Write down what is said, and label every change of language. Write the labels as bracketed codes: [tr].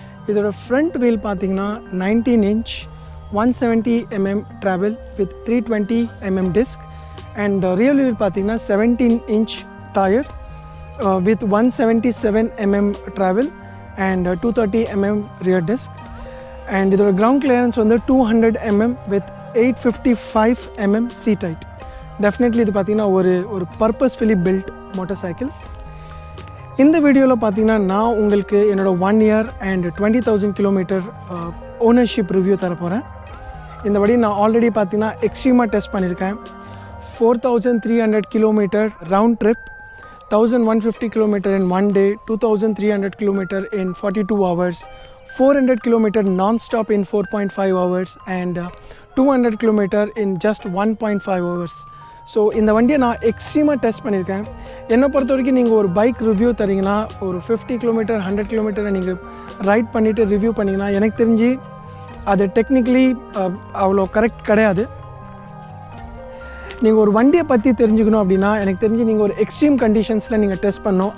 [ta] இதோட [en] front wheel [ta] பார்த்தீங்கன்னா [en] 19 inch 170 mm travel with 320 mm disc and rear wheel பார்த்தீங்கன்னா 17 inch tire with 177 mm travel and 230 mm rear disc and the ground clearance on the 200 mm with 855 mm seat height. [ta] Definitely இது பார்த்தீங்கன்னா ஒரு [en] purposefully built motorcycle. [ta] இந்த வீடியோல பார்த்தீங்கன்னா நான் உங்களுக்கு என்னோட [en] 1 year and 20,000 km ownership review [ta] தர போறேன். இந்த வண்டி நான் ஆல்ரெடி பார்த்தீங்கன்னா எக்ஸ்ட்ரீமா டெஸ்ட் பண்ணியிருக்கேன். [en] 4300 km round trip, 1150 km in 1 day, 2300 km in 42 hours, 400 km non-stop in 4.5 hours and 200 km in just 1.5 hours. [ta] So இந்த வண்டியை நான் எக்ஸ்ட்ரீமாக டெஸ்ட் பண்ணியிருக்கேன். என்னை பொறுத்த வரைக்கும் நீங்கள் ஒரு பைக் ரிவ்யூ தரீங்கன்னா ஒரு 50 km 100 km நீங்கள் ரைட் பண்ணிவிட்டு ரிவ்யூ பண்ணிங்கன்னா எனக்கு தெரிஞ்சு அது டெக்னிக்கலி அவ்வளோ கரெக்ட் கிடையாது. நீங்கள் ஒரு வண்டியை பற்றி தெரிஞ்சுக்கணும் அப்படின்னா எனக்கு தெரிஞ்சு நீங்கள் ஒரு எக்ஸ்ட்ரீம் கண்டிஷன்ஸில் நீங்கள் டெஸ்ட் பண்ணணும்.